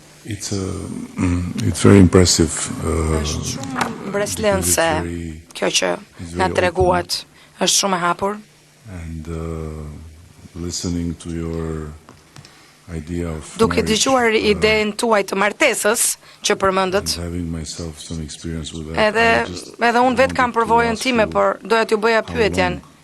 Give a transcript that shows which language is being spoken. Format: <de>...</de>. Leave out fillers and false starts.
<en>It's very impressive.</en> <sq>Është shumë mbreslënse, kjo që na treguat, është shumë e hapur.</sq> <en>And listening to your idea of</en> <sq>duke dëgjuar idenë tuaj të martesës që përmendët, edhe unë vetë kam përvojën time, por doja t'ju bëja pyetjen.</sq>